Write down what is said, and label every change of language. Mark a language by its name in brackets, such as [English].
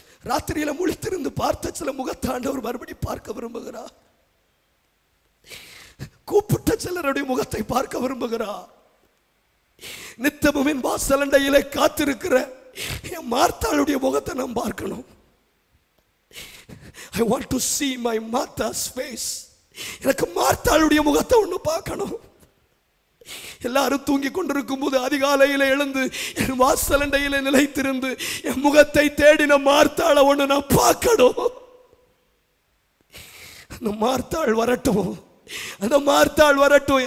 [Tamil] ராத்திரியில முழித்திருந்து பார்த்த சில முகத்தை ஆண்டவர் மறுபடியும் பார்க்க விரும்புகிறார். கூப்பிட்ட சிலருடைய முகத்தை பார்க்க விரும்புகிறார். நித்தமும் என் வாசலண்டையிலே காத்திருக்கிற என் மார்த்தாளுடைய முகத்தை நான் பார்க்கணும். [English] I want to see my Martha's face. [Tamil] எனக்கு மார்த்தாளுடைய முகத்தை ஒன்று பார்க்கணும். எல்லாரும் தூங்கி கொண்டிருக்கும் போது அதிகாலையில் எழுந்து என் வாசலண்டையில நிலைத்திருந்து என் முகத்தை தேடின மார்த்தாளை ஒன்று நான் பார்க்கணும். அந்த மார்த்தாள் வரட்டும், அந்த மார்த்தாள் வரட்டும்.